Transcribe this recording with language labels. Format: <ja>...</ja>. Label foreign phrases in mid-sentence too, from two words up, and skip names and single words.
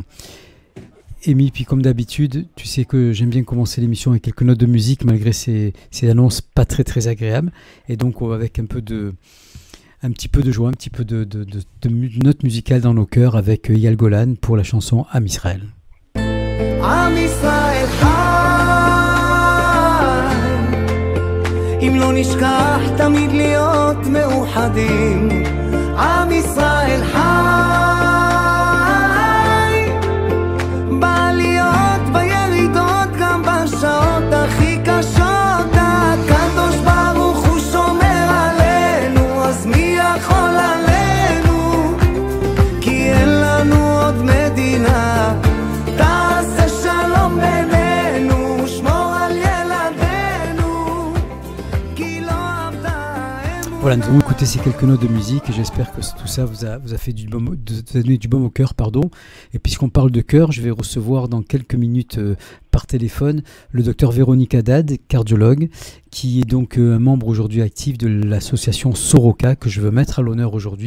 <fr>Amy, puis comme d'habitude, tu sais que j'aime bien commencer l'émission avec quelques notes de musique, malgré ces annonces pas très très agréables. Et donc, avec un petit peu de joie, un petit peu de notes musicales dans nos cœurs avec Eyal Golan pour la chanson Am Israël.</fr> <he>Am Israël אם לא נשכח תמיד להיות מאוחדים עם ישראל חי בעליות בירידות גם בשעות הכי קשות הקדוש ברוך הוא שומר עלינו אז מי יכול עלינו כי אין לנו עוד מדינה תעשה שלום בינינו שמור על ילדינו כי לא עבדה</he> <fr>Voilà, nous allons écouter ces quelques notes de musique et j'espère que tout ça vous a fait vous a donné du baume au cœur, pardon. Et puisqu'on parle de cœur, je vais recevoir dans quelques minutes par téléphone le docteur Véronique Haddad, cardiologue, qui est donc un membre aujourd'hui actif de l'association Soroka que je veux mettre à l'honneur aujourd'hui.</fr>